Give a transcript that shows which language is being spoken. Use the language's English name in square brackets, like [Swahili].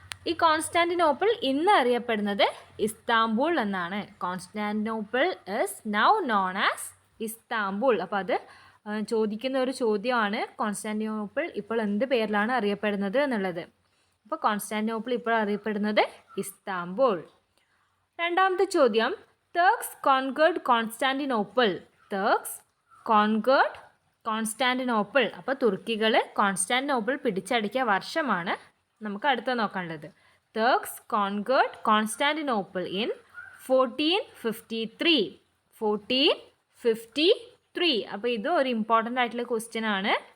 [Malayalam] ഈ കോൺസ്റ്റാന്റിനോപ്പിൾ ഇന്ന് അറിയപ്പെടുന്നത് ഇസ്താംബുൾ എന്നാണ്. [English] Constantinople is now known as Istanbul. [Malayalam] അപ്പോൾ അത് ചോദിക്കുന്ന ഒരു ചോദ്യമാണ്, കോൺസ്റ്റാന്റിനോപ്പിൾ ഇപ്പോൾ എന്ത് പേരിലാണ് അറിയപ്പെടുന്നത് എന്നുള്ളത്. അപ്പോൾ കോൺസ്റ്റാന്റിനോപ്പിൾ ഇപ്പോൾ അറിയപ്പെടുന്നത് ഇസ്താംബുൾ. രണ്ടാമത്തെ ചോദ്യം, [English] Turks conquered Constantinople. Turks conquered Constantinople. [Malayalam] അപ്പോൾ തുർക്കികൾ കോൺസ്റ്റാന്റിനോപ്പിൾ പിടിച്ചടക്കിയ വർഷമാണ് നമുക്ക് അടുത്ത നോക്കാനുള്ളത്. [English] Turks conquered Constantinople in 1453. [Malayalam] 1453. അപ്പോൾ ഇത് ഒരു ഇമ്പോർട്ടൻ്റ് ആയിട്ടുള്ള ക്വസ്റ്റ്യൻ ആണ്.